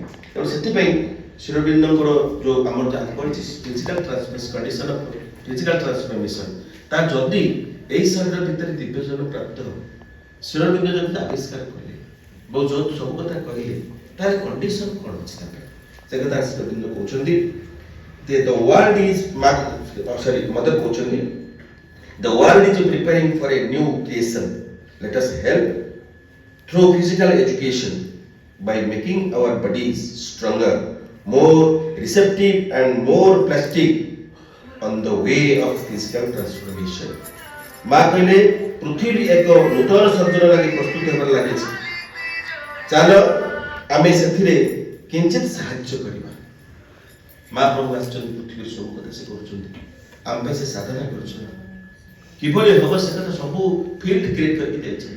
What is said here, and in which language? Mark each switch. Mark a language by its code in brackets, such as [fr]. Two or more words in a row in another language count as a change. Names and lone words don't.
[or] ତେଣୁ ସେଥିପାଇଁ ଶ୍ରୀଅରବିନ୍ଦଙ୍କର ଯୋଉ ଆମର ଯାହା କହିଛି [en] physical transformation condition of physical transformation, [or] ତା ଯଦି ଏଇ ଶରୀର ଭିତରେ ଦିବ୍ୟଜନ ପ୍ରାପ୍ତ ହେବ, ଶ୍ରୀଅରବିନ୍ଦ ଯଦି ଆବିଷ୍କାର କଲେ ଯୋଉ ସବୁ କଥା କହିଲେ ତାର କଣ୍ଡିସନ କଣ ଅଛି ତା ପାଇଁ, ସେ କଥା ଶ୍ରୀଅରବିନ୍ଦ କହୁଛନ୍ତି ଯେ [en] the world is mother କହୁଛନ୍ତି the world is preparing for a new creation, let us help through physical education by making our bodies stronger, more receptive and more plastic on the way of physical transformation। [or] ମା କହିଲେ ପୃଥିବୀ ଏକ ନୂତନ ସର୍ଜନ ଲାଗି ପ୍ରସ୍ତୁତ ହେବାର ଲାଗିଛି, ଚାଲ ଆମେ ସେଥିରେ କିଞ୍ଚିତ ସାହାଯ୍ୟ କରିବା। ମା ପ୍ରଭୁ ଆସିଛନ୍ତି ପୃଥିବୀର ସବୁ କଥା ସେ କରୁଛନ୍ତି, ଆମ ପାଇଁ ସେ ସାଧନା କରୁଛନ୍ତି, କିଭଳି ହବ ସେ କଥା ସବୁ [en] field create [or] କରିକି ଦେଇଛନ୍ତି।